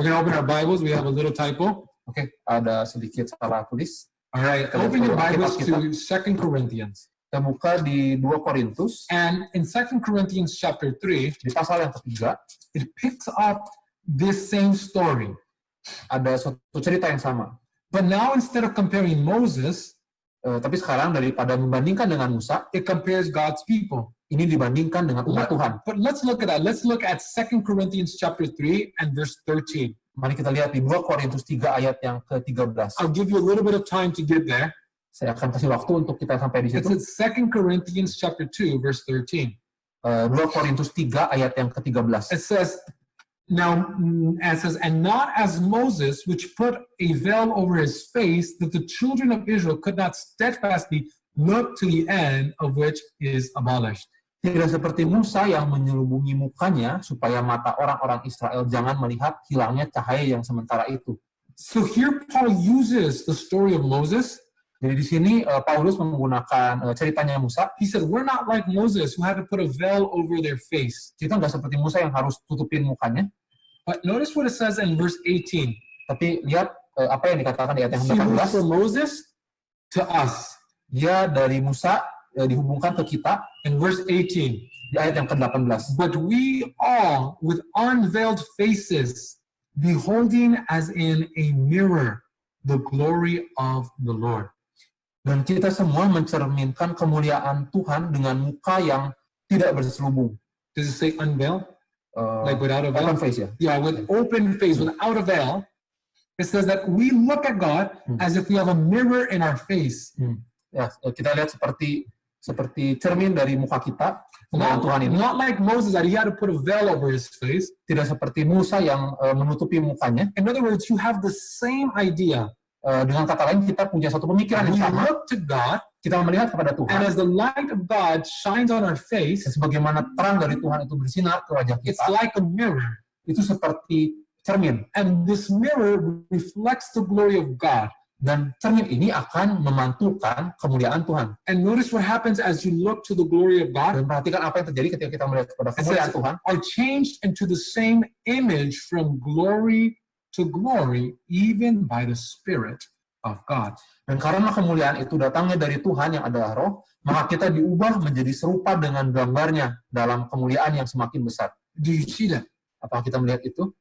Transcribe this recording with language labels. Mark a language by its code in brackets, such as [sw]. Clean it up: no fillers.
[en] going to open our Bibles. We have a little typo. [id] Oke, ada sedikit salah tulis. [en] All right, [id] Kita [en] open your [id] buka [en] Bibles [id] Alkitab [en] to 2nd Corinthians. [id] Kita buka di 2 Korintus, [en] And in 2nd Corinthians chapter 3, [id] di pasal yang ketiga, [en] it picks up this same story. [id] ada suatu cerita yang sama. [en] But now instead of comparing Moses, [id] Tapi sekarang daripada membandingkan dengan Musa, [en] it compares God's people. [id] ini dibandingkan dengan umat Tuhan. [en] But let's look at that. Let's look at 2 Corinthians chapter 3 and verse 13. [id] Mari kita lihat di 2 Korintus 3 ayat yang ke-13. [en] I'll give you a little bit of time to get there. [id] Saya akan kasih waktu untuk kita sampai di [en] It's [id] situ. [en] in 2 Corinthians chapter 2 verse 13. [id] 2 Korintus 3 ayat yang ke-13. [en] It says, and not as Moses, which put a veil over his face, that the children of Israel could not steadfastly look to the end of which is abolished. [id] Tidak seperti Musa yang menyelubungi mukanya supaya mata orang-orang Israel jangan melihat hilangnya cahaya yang sementara itu. [en] So here Paul uses the story of Moses. [id] Jadi di sini Paulus menggunakan ceritanya Musa. [en] He said, we're not like Moses who had to put a veil over their face. [id] Kita nggak seperti Musa yang harus tutupin mukanya. [en] But notice what it says in verse 18. [id] Tapi lihat apa yang dikatakan di ayat yang [en] He moved [id] 18. [en] from Moses to us. [id] Dia dari Musa dihubungkan ke kita [en] in verse 18. [id] di ayat yang ke-18. [en] But we all, with unveiled faces, beholding as in a mirror the glory of the Lord. [id] Dan kita semua mencerminkan kemuliaan Tuhan dengan muka yang tidak berselubung. [en] Does it say unveiled? Like without a veil? Open face, ya. Yeah, with open face, without a veil. It says that we look at God as if we have a mirror in our face. [id] Ya, kita lihat seperti cermin dari muka kita dengan Tuhan ini. [en] Not like Moses that he had to put a veil over his face. [id] Tidak seperti Musa yang menutupi mukanya. [en] In other words, you have the same idea. [id] Dengan kata lain, kita punya satu pemikiran yang [en] We [id] sama. [en] look to God, [id] Kita melihat kepada [en] and [id] Tuhan. [en] as the light of God shines on our face, [id] Dan sebagaimana terang dari Tuhan itu bersinar ke wajah [en] it's [id] kita, [en] like a mirror. [id] itu seperti cermin. [en] And this mirror reflects the glory of God. [id] Dan cermin ini akan memantulkan kemuliaan Tuhan. [en] And notice what happens as you look to the glory of God. [id] Dan perhatikan apa yang terjadi ketika kita melihat kepada [en] It [id] kemuliaan [en] says, [id] Tuhan. [en] are changed into the same image from glory to glory, even by the Spirit of God. [id] Dan karena kemuliaan itu datangnya dari Tuhan yang adalah roh, maka kita diubah menjadi serupa dengan gambarnya dalam kemuliaan yang semakin besar. [en] Do you see that? [id] Apakah kita melihat itu?